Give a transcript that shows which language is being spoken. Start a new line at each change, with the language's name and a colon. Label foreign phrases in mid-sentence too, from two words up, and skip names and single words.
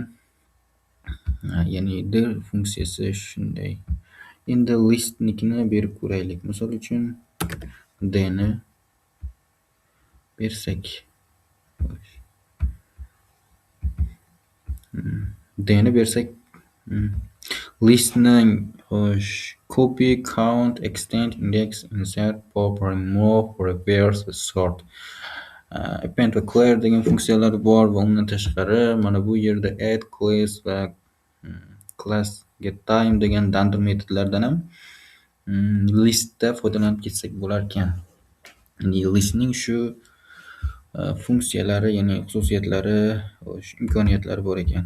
Uzbek: Ya'ni dir funksiyasi shunday. Endi listnikini berib ko'raylik. Misol uchun d ni bersak. Listning copy, count, extend, index, insert, pop, remove, reverse, sort. Append va clear degan funksiyalari bor va undan tashqari mana bu yerda add, class va class getTime degan random metodlardan ham listda foydalanib ketsak bo'larkan. Ya'ni listning shu funksiyalari, ya'ni xususiyatlari, imkoniyatlari bor ekan.